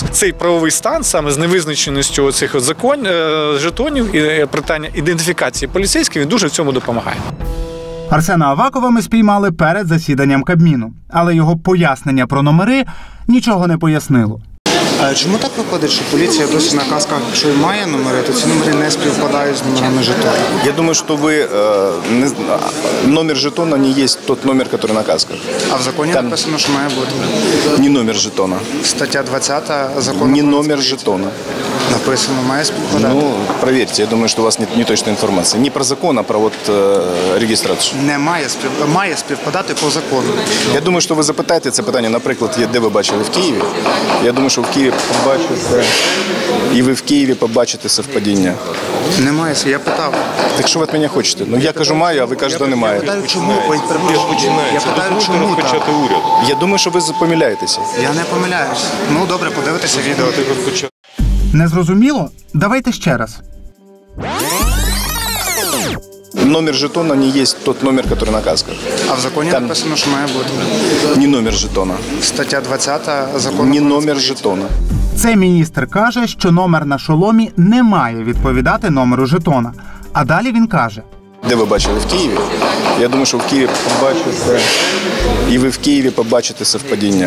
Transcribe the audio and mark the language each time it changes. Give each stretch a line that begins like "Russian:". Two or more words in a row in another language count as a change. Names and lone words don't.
Ukrainian: Цей правовий стан саме з невизначеністю оцих жетонів і питання ідентифікації поліцейських, він дуже в цьому допомагає. Арсена Авакова ми спіймали перед засіданням Кабміну, але його пояснення про номери нічого не пояснило. А чому так виходить, що поліція досі на касках, якщо і має номери, то ці номери не співпадають з номерами жетона?
Russian: Я думаю, что номер жетона не есть тот номер, который на касках.
Ukrainian: А в законі написано, що має бути? Не номер жетона. Стаття 20 закону. Не номер жетона. Написано, має співпадати.
Russian: Ну, проверьте, я думаю, что у вас не точная информация. Не про закон, а про регистрацию.
Ukrainian: Не має співпадати по закону. Я думаю, що ви запитаєте це питання, наприклад, де ви бачили в Києві. Я думаю, що в Києві побачите, і ви в Києві побачите совпадіння. Немає, я питав. Так що ви від мене хочете? Ну я кажу маю, а ви кажете немає. Я питаю, чому? Я питаю, чому так? Я думаю, що ви помиляєтеся. Я не помиляюсь. Ну добре, подивитися відео. Не зрозуміло? Давайте ще раз.
Russian: Номер жетона не есть тот номер, который на касках.
Ukrainian: А в законі написано, що має бути? Не номер жетона. Стаття 20 закону. Не номер жетона. Цей міністр каже, що номер на шоломі не має відповідати номеру жетона. А далі він каже: де ви бачили в Києві? Я думаю, що в Києві побачите, і ви в Києві побачите совпадіння.